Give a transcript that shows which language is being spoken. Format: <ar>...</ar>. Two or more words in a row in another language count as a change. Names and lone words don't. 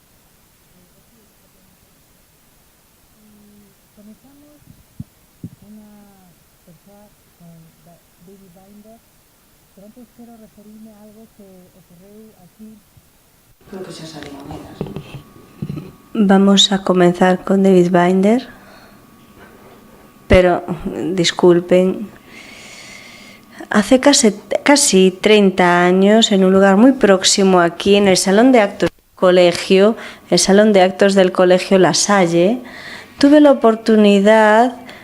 <gl>Comezamos unha persoa con David Binder, pero antes quero referirme a algo que ocorreu aquí. Creo que xa salían elas.</gl> <es>Vamos a comenzar con David Binder, pero disculpen, hace casi 30 años, en un lugar muy próximo aquí, en el salón de actos del colegio, el salón de actos del colegio La Salle, tuve la oportunidad</es>